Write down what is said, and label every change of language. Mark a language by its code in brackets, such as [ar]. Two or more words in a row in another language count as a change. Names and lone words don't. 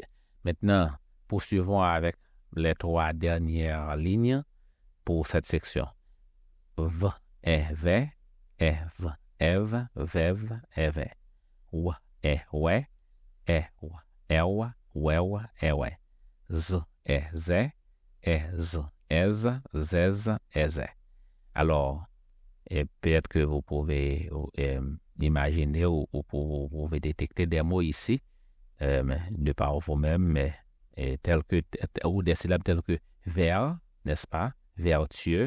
[fr] Maintenant, poursuivons avec les 3 dernières lignes pour cette section. V, E, V, E, V, Ev, Vev, Eve. W, E, we, E, w, ewa, wewa, ewe. Z, E, ze, E, z, ez, zez, eze. Alors, peut-être que vous pouvez imaginer ou vous pouvez détecter des mots ici, de par vous-même, mais tels que, ou des syllabes telles que vers, n'est-ce pas? Vertueux.